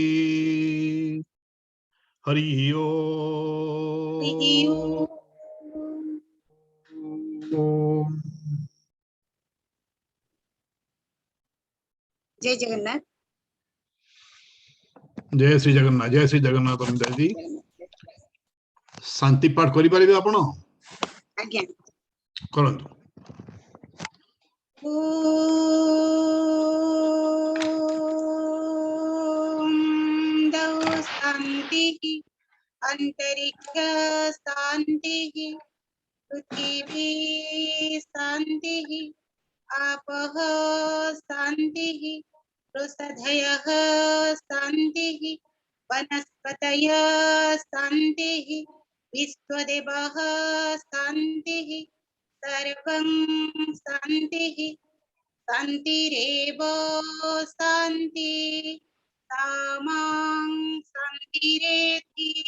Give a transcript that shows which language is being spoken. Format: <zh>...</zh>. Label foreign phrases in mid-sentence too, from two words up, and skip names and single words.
<or>ହରି ଓମ୍। ଜୟ ଜଗନ୍ନାଥ। ଜୟ ଶ୍ରୀ ଜଗନ୍ନାଥ ଜୟ ଶ୍ରୀ ଜଗନ୍ନାଥ। ଅନିତା ଜୀ ଶାନ୍ତି ପାଠ କରି ପାରିବେ ଆପଣ? आज्ञा करंतु।</or> <sa>ओम दौ शांति अंतरिक्ष शांति पृथ्वी शांति आपः शांति औषधयः शांति वनस्पतयः शांति विश्वदेवः शांति सर्वं शांति शांतिरेव शांति सामां शांतिरेति।</sa>